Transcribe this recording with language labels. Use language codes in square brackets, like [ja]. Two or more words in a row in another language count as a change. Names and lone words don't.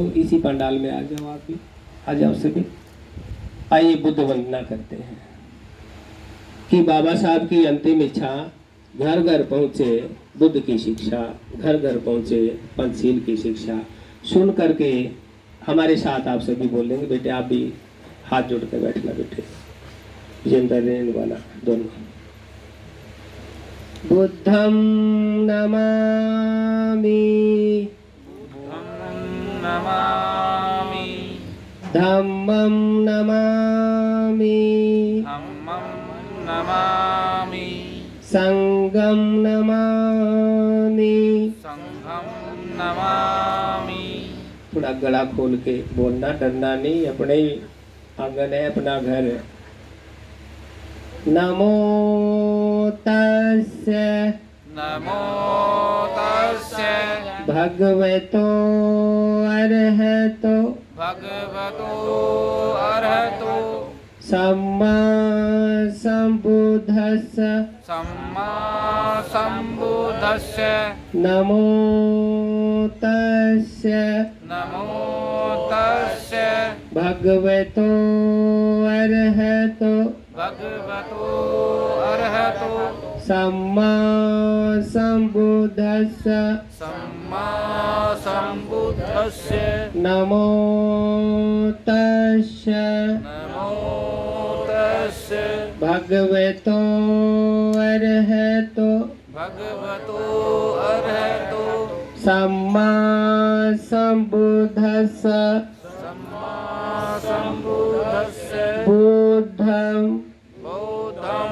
[hi] इसी पंडाल में आ जाओ, आप भी आ जाओ सभी। आइए बुद्ध वंदना करते हैं कि बाबा साहब की अंतिम इच्छा, घर घर पहुँचे बुद्ध की शिक्षा, घर घर पहुँचे पंचशील की शिक्षा। सुन करके हमारे साथ आप सभी बोलेंगे। बेटे आप भी हाथ जोड़ कर बैठना बेटे, विजेंद्र रेन वाला दोनों। [pi] बुद्धं नमामि, धम्मं नमामि, संघं नमामि। [hi] थोड़ा गला खोल के बोलना, डरना नहीं, अपने ही आंगन है, अपना घर है। [pi] नमो तस्य भगवतो अरहतो सम्मा संबुद्धस्य नमो तस्य नमो तस्य भगवतो अरहतो भगवतो अरहतो सम्मा सम्बुद्धस्स सम्मा सम्बुद्धस्य नमो तस्य नमो तस्य भगवतो अरहतो भगवतो अरहतो सम्मा सम्बुद्धस्स सम्मा सम्बुद्धस्य बुद्धं बुद्धं